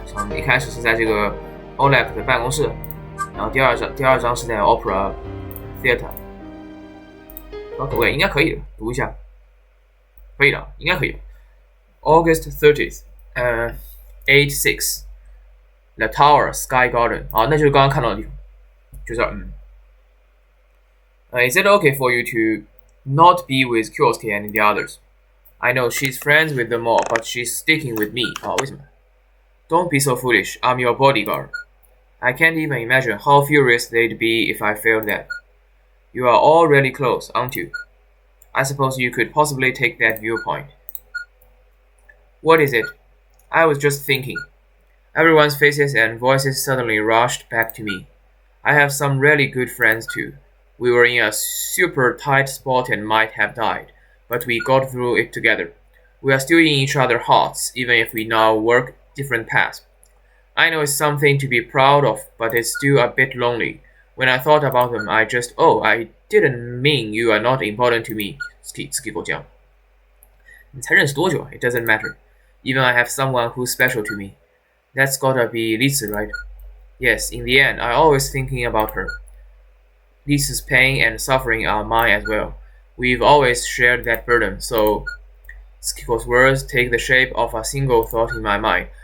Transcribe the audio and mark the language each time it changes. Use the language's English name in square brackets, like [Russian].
[Chinese] 像一开始是在这个 Oleg 的办公室，然后第二章是在 Opera Theater。可不可以？应该可以的，读一下。可以的，应该可以。 [English] August 30th, 8-6, The Tower, Sky Garden。 [Chinese] 那就是刚刚看到的地方，就这儿。 [English] Is it okay for you to not be with Kioski and the others? I know she's friends with them all, but she's sticking with me. [Chinese] 为什么 [English] ？Don't be so foolish. I'm your bodyguard. I can't even imagine how furious they'd be if I failed that. You are all really close, aren't you? I suppose you could possibly take that viewpoint. What is it? I was just thinking. Everyone's faces and voices suddenly rushed back to me. I have some really good friends too. We were in a super tight spot and might have died, but we got through it together. We are still in each other's hearts, even if we now work different paths. I know it's something to be proud of, but it's still a bit lonely. When I thought about them, I didn't mean you are not important to me. [Chinese] Ski 给我讲，你才认识多久？ [English] It doesn't matter. Even I have someone who's special to me. That's gotta be Lisa, right? Yes, in the end, I always thinking about her. Lisa's pain and suffering are mine as well. We've always shared that burden, so Skiko's words take the shape of a single thought in my mind.